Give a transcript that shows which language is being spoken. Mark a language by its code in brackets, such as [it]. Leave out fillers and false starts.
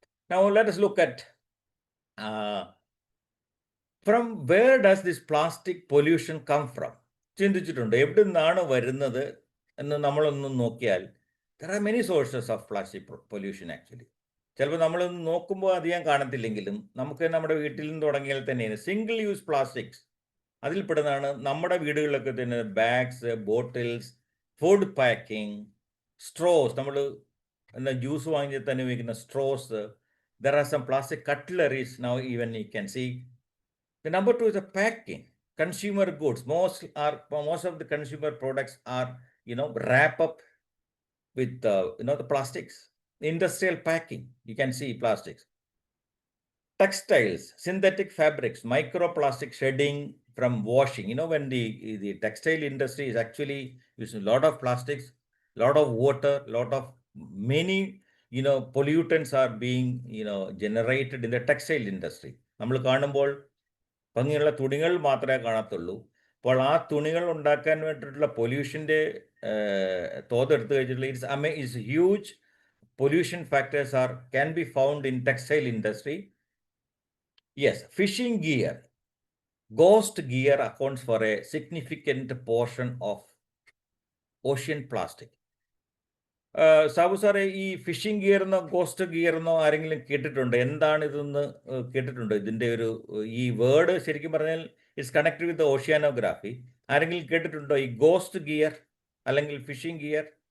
[en] Now let us look at from where does this plastic pollution come from? [ml] ചിന്തിച്ചിട്ടുണ്ട് എവിടെ നിന്നാണ് വരുന്നത് എന്ന് നമ്മളൊന്ന് നോക്കിയാൽ [en] there are many sources of plastic pollution actually. [ml] ചിലപ്പോൾ നമ്മളൊന്ന് നോക്കുമ്പോൾ അധികം കാണത്തില്ലെങ്കിലും നമുക്ക് നമ്മുടെ വീട്ടിൽ നിന്ന് തുടങ്ങിയാൽ തന്നെയാണ് സിംഗിൾ യൂസ് പ്ലാസ്റ്റിക്സ് അതിൽപ്പെടുന്നതാണ്. നമ്മുടെ വീടുകളിലൊക്കെ തന്നെ bags, bottles, food packing, Straus, നമ്മൾ എന്താ ജ്യൂസ് വാങ്ങിയാൽ തന്നെ ഉപയോഗിക്കുന്ന Straus. [en] There are some plastic cutleries now even you can see. The number 2 is the packing. Consumer goods. Most of the consumer products are, wrap up with, the plastics. Industrial packing, you can see plastics. Textiles, synthetic fabrics, microplastic shedding from washing. When the textile industry is actually using a lot of plastics, lot of water, lot of many, pollutants are being, generated in the textile industry. [ml] നമ്മൾ കാണുമ്പോൾ ഭംഗിയുള്ള തുണികൾ മാത്രമേ കാണത്തുള്ളൂ. അപ്പോൾ ആ തുണികൾ ഉണ്ടാക്കാൻ വേണ്ടിയിട്ടുള്ള പൊല്യൂഷൻ്റെ തോതെടുത്തു കഴിഞ്ഞിട്ടുള്ള [en] It's huge pollution factors can be found in textile industry. Yes, fishing gear, ghost gear accounts for a significant portion of ocean plastic. [ml] Sabu സാറേ, ഈ ഫിഷിംഗ് ഗിയർ എന്നോ ഗോസ്റ്റ് ഗിയർ എന്നോ ആരെങ്കിലും കേട്ടിട്ടുണ്ടോ? എന്താണ് ഇതെന്ന് കേട്ടിട്ടുണ്ടോ? ഇതിൻ്റെ ഈ വേർഡ് ശരിക്കും പറഞ്ഞാൽ [en] It's connected with oceanography. [ml] ആരെങ്കിലും കേട്ടിട്ടുണ്ടോ ഈ ഗോസ്റ്റ് ഗിയർ അല്ലെങ്കിൽ ഫിഷിംഗ് ഗിയർ?